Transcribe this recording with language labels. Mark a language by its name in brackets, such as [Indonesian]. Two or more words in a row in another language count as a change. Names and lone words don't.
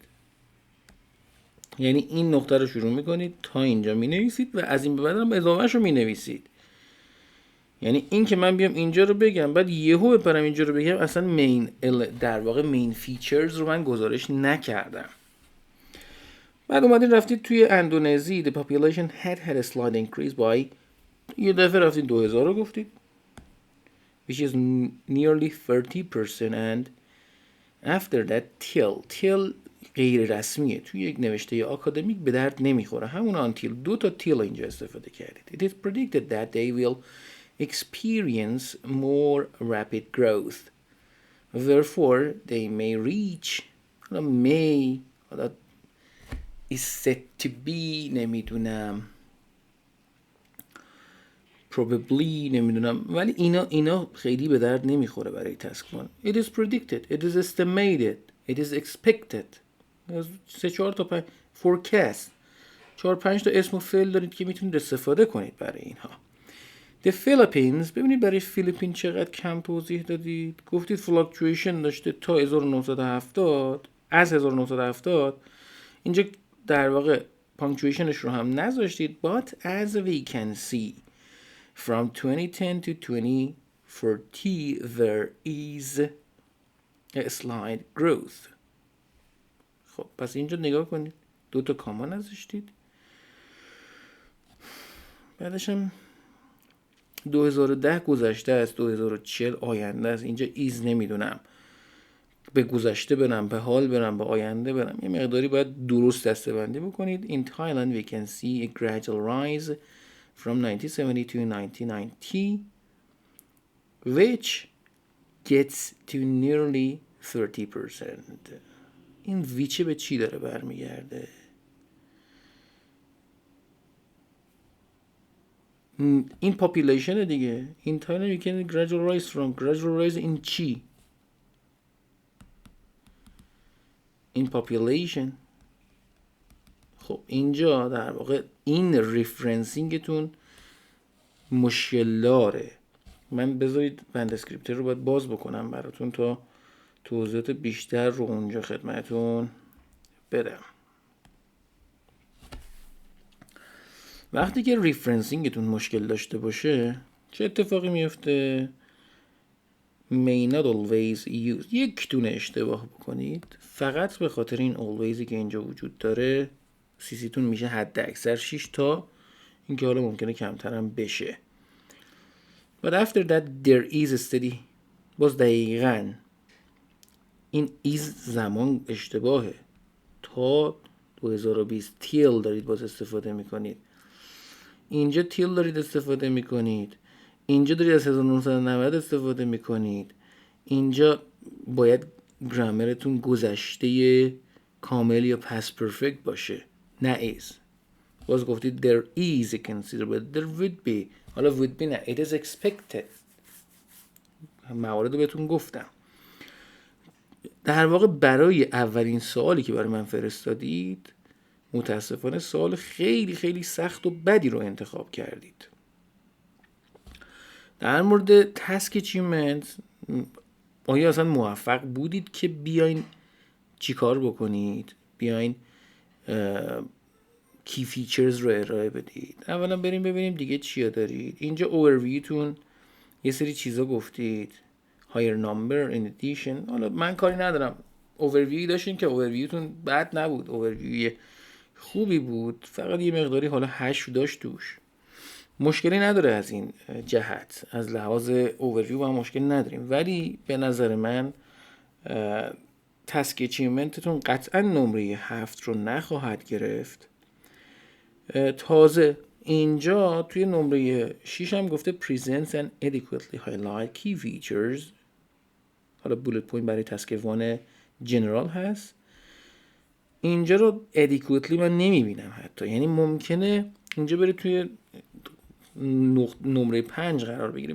[Persian] یعنی این نقطه رو شروع میکنید تا اینجا مینویسید و از این به بعد هم اضافهش رو مینویسید. یعنی این که من بیام اینجا رو بگم بعد یهو بپرم اینجا رو بگم، اصلا در واقع [English] main features [Persian] رو من گزارش نکردم. بعد اومدید رفتید توی اندونزی [English] the population had a slight increase by، [Persian] یه دفعه رفتید 2000 رو گفتید [English] which is nearly 30%. and after that till [Persian] غیر رسمیه، توی یک نوشته آکادمیک به درد نمیخوره، همون until، دو تا till اینجا استفاده کردید. [English] It is predicted that they will experience more rapid growth, therefore they may reach، may is said to be، [Persian] نمیدونم probably، نمیدونم، ولی اینا خیلی به درد نمیخوره برای [English] task one. It is predicted، it is estimated، it is expected. [Persian] 3-4 تا 5 forecast، 4-5 تا اسم و فعل دارید که میتونید استفاده کنید برای اینها. The Philippines، ببینید برای فیلیپین چقدر کم توضیح دادید. گفتید fluctuation داشته تا 1970، از 1970. اینجا در واقع punctuationش رو هم نذاشتید. [English] But as we can see from 2010 to 2040 there is a slight growth. [Persian] خب پس اینجا نگاه کنید، دو تا کاما نذاشتید. بعدش هم 2010 گذشته است، 2040 آینده است. اینجا ایز نمیدونم به گذشته برم، به حال برم، به آینده برم. یه مقداری باید درست دسته‌بندی بکنید. [English] In Thailand we can see a gradual rise from 1970 to 1990 which gets to nearly 30%. [Persian] این ویچه به چی داره برمیگرده؟ این پاپولیشن دیگه. [English] In Thailand we can gradual rise from، gradual rise in چی؟ [Persian] این پاپولیشن. خب اینجا در واقع این ریفرنسینگتون مشکل داره. من بذارید بند اسکریپتر رو باید باز بکنم براتون تا توضیحات بیشتر رو اونجا خدمتون بدم. وقتی که ریفرنسینگتون مشکل داشته باشه چه اتفاقی میفته؟ [English] may not always use، [Persian] یک دونه اشتباه بکنید فقط به خاطر این alwaysی که اینجا وجود داره سیسیتون میشه حد اکثر 6 تا، این که حالا ممکنه کمترم بشه. [English] but after that there is a steady، [Persian] باز دقیقاً این is زمان اشتباهه. تا 2020 till دارید باز استفاده میکنید، اینجا till دارید استفاده میکنید، اینجا دارید از 1990 استفاده میکنید. اینجا باید گرامرتون گذشته کامل یا [English] past perfect [Persian] باشه، نه is. باز گفتید [English] there is a considerable، there would be، حالا would be نه، it is expected. [Persian] موارد رو بهتون گفتم. در واقع برای اولین سوالی که برای من فرستادید متاسفانه سوال خیلی خیلی سخت و بدی رو انتخاب کردید. در مورد [English] task achievement [Persian] آیا اصلا موفق بودید که بیاین چی کار بکنید؟ بیاین [English] key features [Persian] رو ارائه بدید. اولا بریم ببینیم دیگه چیا دارید. اینجا اوورویوتون یه سری چیزا گفتید، [English] higher number in addition. [Persian] حالا من کاری ندارم، اوورویو داشتین که اوورویوتون بد نبود، اوورویو خوبی بود، فقط یه مقداری حالا هش داشت توش. مشکلی نداره از این جهت، از لحاظ اوورویو هم مشکل نداریم، ولی به نظر من تسک اچیومنتتون قطعا نمره 7 رو نخواهد گرفت. تازه اینجا توی نمره 6 هم گفته [English] presents and adequately highlight key features. [Persian] حالا [English] bullet point [Persian] برای [English] task one general [Persian] هست. اینجا رو adequately من نمیبینم حتی، یعنی ممکنه اینجا بره توی نمره 5 قرار بگیره.